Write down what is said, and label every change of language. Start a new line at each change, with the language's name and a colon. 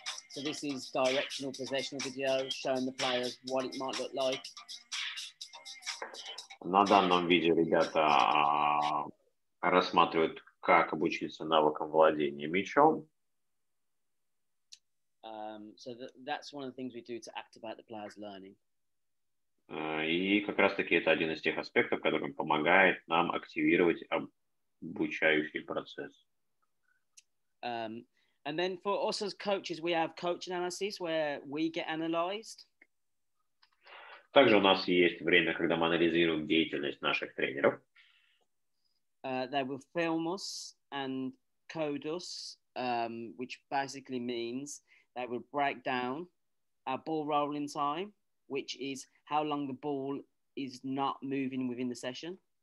English: So this is directional possessional video showing the players what it might look like.
Russian: На данном видео ребята рассматривают, как обучиться навыкам владения мячом.
English: So that's one of the things we do to activate the players' learning.
Russian: И как раз-таки это один из тех аспектов, который помогает нам активировать обучающий процесс.
English: And then for us as coaches, we have coach analysis where we get analyzed.
Russian: Также у нас есть время, когда мы анализируем деятельность наших тренеров.
English: They will film us and code us, which basically means they will break down our ball rolling time, which is how long the ball is not moving within the session.